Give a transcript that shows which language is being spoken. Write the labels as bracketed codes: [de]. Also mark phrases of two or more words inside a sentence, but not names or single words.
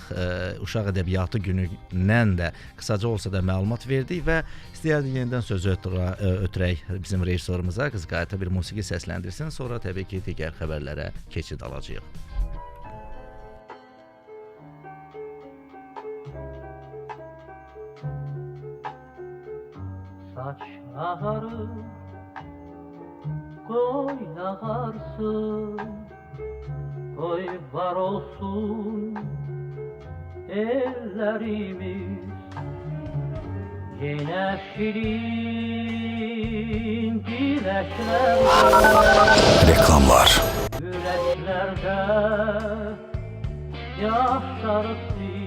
[az] Uşaq ədəbiyyatı günündən də qısaca olsa da məlumat verdik və istəyərdik yenidən sözü ötürək bizim rejissorumuza, qız qayıta bir musiqi səsləndirsin, sonra təbii ki, digər xəbərlərə keçid alacağıq. [tr] Saçları koy ağarsın, koy var olsun ellerimiz. Yine şirin güneşlerde, Reklamlar. yüreklerde yaşarız.